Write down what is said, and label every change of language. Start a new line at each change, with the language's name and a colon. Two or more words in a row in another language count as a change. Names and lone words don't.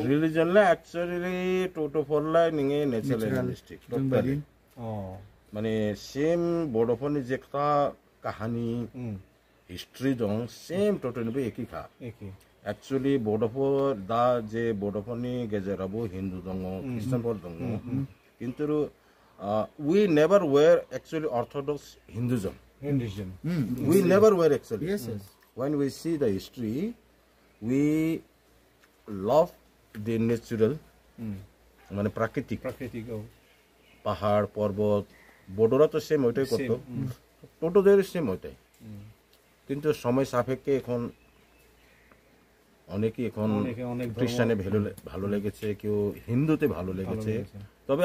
Bodo: रिलिजनला एक्चुअली टट'फोरलाय नोङो नेचारेलिस्टिक टोटली माने सेम बड'फोरनि जे खोथा काहानि हिस्ट्री दं सेम टटलीबो एखेखा एक्चुअली बड'फोर दा जे बड'फोरनि गेजेरावबो हिन्दु दङ ख्रिस्टानफोर दङ किन्तु
English: we never were actually orthodox Hinduism. We never were actually. Yes. When we see the history, we love the natural,
Bangla: মানে প্রাকৃতিক পাহাড় পর্বত বড়রা তো সেম ওইটাই করতো টোটোদের সেম ওইটাই কিন্তু সময় সাপেক্ষে এখন অনেকেই এখন খ্রিস্টানে ভালো লেগেছে কেউ হিন্দুতে ভালো লেগেছে তবে